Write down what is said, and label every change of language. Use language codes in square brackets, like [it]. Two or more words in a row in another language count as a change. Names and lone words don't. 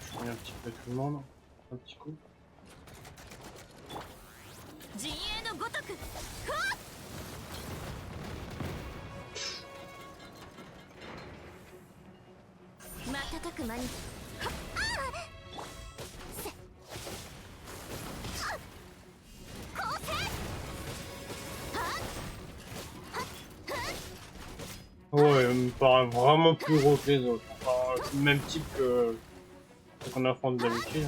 [fr] un petit peu tout le monde. Un petit coup. [ja] 陣営のごとく瞬く間に [fr] Ouais, il me paraît vraiment plus gros que les autres. Enfin, c'est le même type que ce qu'on affronte d'habitude.